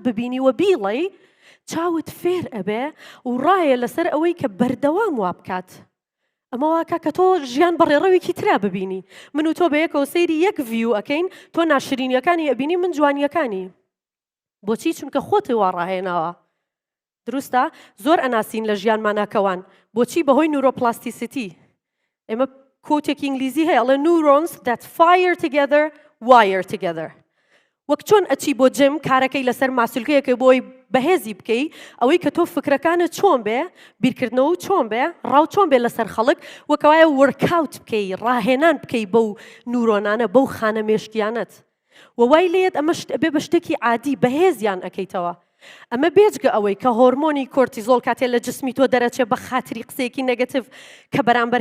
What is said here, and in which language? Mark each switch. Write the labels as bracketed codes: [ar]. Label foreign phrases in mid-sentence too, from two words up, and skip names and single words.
[ckb] ببینی و بیڵێ چاوت فێر ئەبێ و ڕایە لەسەر ئەوەی کە بەردەوام وا بکات ئەمە واکە کە تۆ ژیان بەڕێڕەوێکی ترا ببینی من و تۆ بە یەکەوە سەیری یەک ڤیو ئەکەین تۆ ناشرینیەکانی ئەبینی من جوانیەکانی بۆچی چونکە خۆتی وا ڕاهێناوە دروستە زۆر ئەناسین لە ژیانماناکەوان بۆچی بەهۆی نورۆپلاستیسیتی ئێمە کۆتێکی ئینگلیزی هەیە ئەڵێ [en] neurons that fire together wire together. [ckb] وەک چۆن ئەچی بۆ جم کارەکەی لەسەر ماسولکەیەکە بۆی بەهێزی بکەی ئەوەی کە تۆ فکرەکانت چۆن بێ بیرکردنەوە چۆن بێ ڕاو چۆن بێ لەسەر خەڵک وەکەوایە ورکاوت بکەی ڕاهێنان بکەی بەو نورۆنانە بەو خانە مێشکیانت وەوای لێت ئەمە بێ بە شتێکی عادی بەهێزیان ئەەکەیتەوە ئەمە بێجگە ئەوەی کە هۆرمۆنی کۆرتیزۆل کاتێ لە جسمی تۆ دەرەچێ بە خاتری قسەیەکی نەگەتیڤ کە بەرامبەر